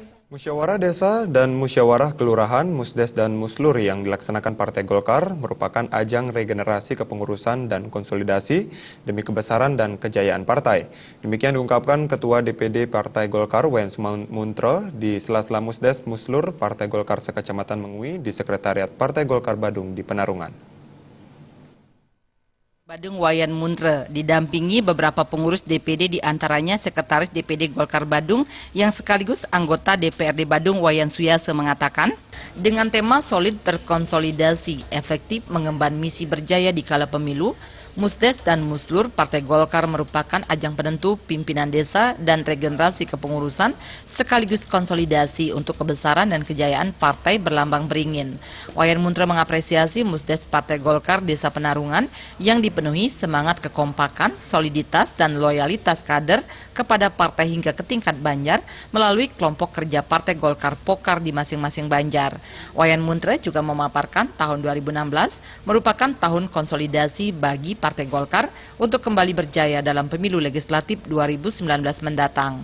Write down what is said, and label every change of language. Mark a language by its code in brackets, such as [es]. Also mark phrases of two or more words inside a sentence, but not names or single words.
[id] Musyawarah Desa dan Musyawarah Kelurahan, Musdes dan Muslur yang dilaksanakan Partai Golkar merupakan ajang regenerasi kepengurusan dan konsolidasi demi kebesaran dan kejayaan partai. Demikian diungkapkan Ketua DPD Partai Golkar Wayan Sumantra di sela-sela Musdes Muslur Partai Golkar sekecamatan Mengui di Sekretariat Partai Golkar Badung di Penarungan. Badung Wayan Muntre didampingi beberapa pengurus DPD diantaranya Sekretaris DPD Golkar Badung yang sekaligus anggota DPRD Badung Wayan Suyase mengatakan, dengan tema solid terkonsolidasi, efektif mengemban misi berjaya di kala pemilu, Musdes dan Muslur Partai Golkar merupakan ajang penentu pimpinan desa dan regenerasi kepengurusan sekaligus konsolidasi untuk kebesaran dan kejayaan partai berlambang beringin. Wayan Muntre mengapresiasi Musdes Partai Golkar Desa Penarungan yang dipenuhi semangat kekompakan, soliditas, dan loyalitas kader kepada partai hingga ke tingkat Banjar melalui kelompok kerja Partai Golkar Pokar di masing-masing Banjar. Wayan Muntre juga memaparkan tahun 2016 merupakan tahun konsolidasi bagi Partai Golkar untuk kembali berjaya dalam pemilu legislatif 2019 mendatang.